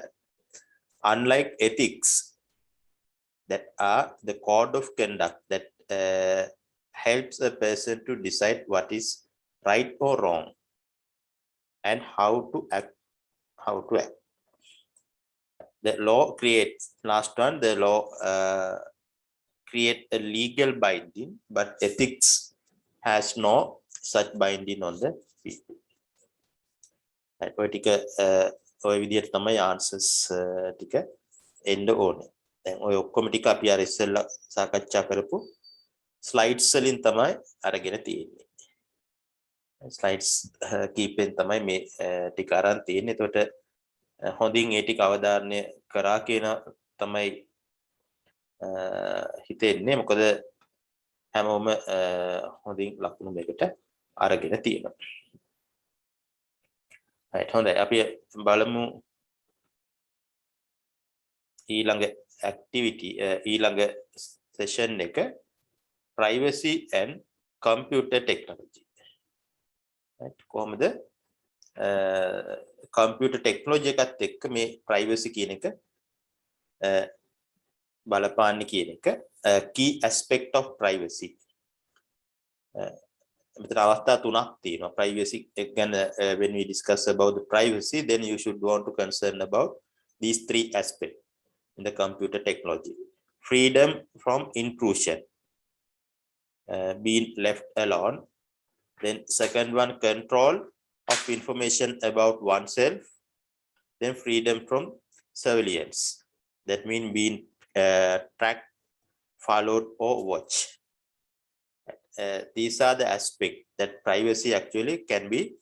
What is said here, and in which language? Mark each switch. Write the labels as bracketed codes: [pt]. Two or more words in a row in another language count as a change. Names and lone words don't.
[en] Unlike ethics, that are the code of conduct that helps a person to decide what is right or wrong and how to act. The law creates, last one, the law create a legal binding, but ethics has no such binding on the people. [si] ඔය ටික ඔය විදිහට තමයි answers ටික එන්න ඕනේ. දැන් ඔය ඔක්කොම ටික අපි අර ඉස්සෙල්ලා සාකච්ඡා කරපු slides වලින් තමයි අරගෙන තියෙන්නේ. slides කීපෙන් තමයි මේ ටික අරන් තියෙන්නේ. එතකොට හොඳින් ඒ ටික අවධාරණය කරා කියන තමයි හිතෙන්නේ. මොකද හැමෝම හොඳින් ලකුණු දෙකට අරගෙන තියෙනවා. right, හොඳයි. අපි බලමු ඊළඟ activity ඊළඟ session එක [en] privacy and computer technology. [si] right කොහොමද [en] computer technology [si] එකත් එක්ක මේ privacy කියන එක බලපාන්නේ කියන එක [en] key aspect of privacy [si] මෙතන අවස්ථා තුනක් තියෙනවා privacy එක ගැන [en] when we discuss about the privacy then you should want to concern about these three aspects in the computer technology freedom from intrusion being left alone then second one control of information about oneself then freedom from surveillance that means being tracked followed or watched these are the aspects that privacy actually can be